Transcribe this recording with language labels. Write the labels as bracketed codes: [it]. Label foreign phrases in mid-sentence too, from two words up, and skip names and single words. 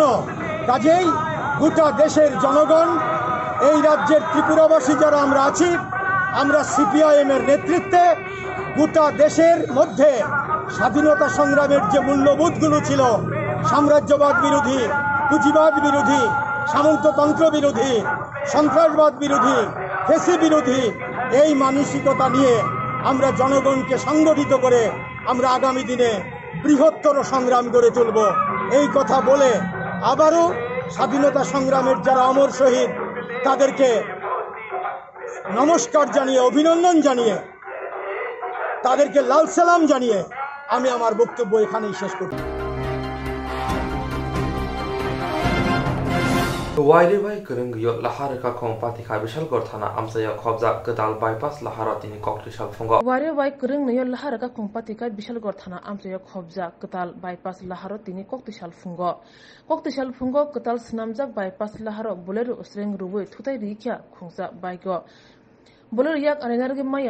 [bn] কাজেই গোটা দেশের জনগণ, এই রাজ্যের ত্রিপুরাবাসী যারা আমরা আছি, আমরা সিপিআইএমের নেতৃত্বে গোটা দেশের মধ্যে স্বাধীনতা সংগ্রামের যে মূল্যবোধগুলো ছিল, সাম্রাজ্যবাদ বিরোধী, পুঁজিবাদ বিরোধী, সামন্ততন্ত্র বিরোধী, সন্ত্রাসবাদ বিরোধী, ফ্যাসি বিরোধী, এই মানসিকতা নিয়ে আমরা জনগণকে সংগঠিত করে আমরা আগামী দিনে বৃহত্তর সংগ্রাম গড়ে তুলব। এই কথা বলে আবারও স্বাধীনতা সংগ্রামের যারা অমর শহীদ, তাদেরকে নমস্কার জানিয়ে, অভিনন্দন জানিয়ে, তাদেরকে লাল সালাম জানিয়ে আমি আমার বক্তব্য এখানেই শেষ করছি। [trp] वायरिबाई गोरोंगैयो लाहारका खंपातिखा बिशालगढ़ थाना आमसाया खबजा गोदाल बाइपास लाहारा तिनि कक्टिसाल फुंग वायरिबाई गोरोंगैयो लाहारका खंपातिखा बिशालगढ़ थाना आमसाया खबजा गोदाल बाइपास लाहारा तिनि कक्टिसाल फुंग गोदाल स्नामजाक बाइपास लाहारा बोलेरो स्रें रुबै थुताइ रिख्या खुंजा बाइक बोलेरो याक अनेनारगे माया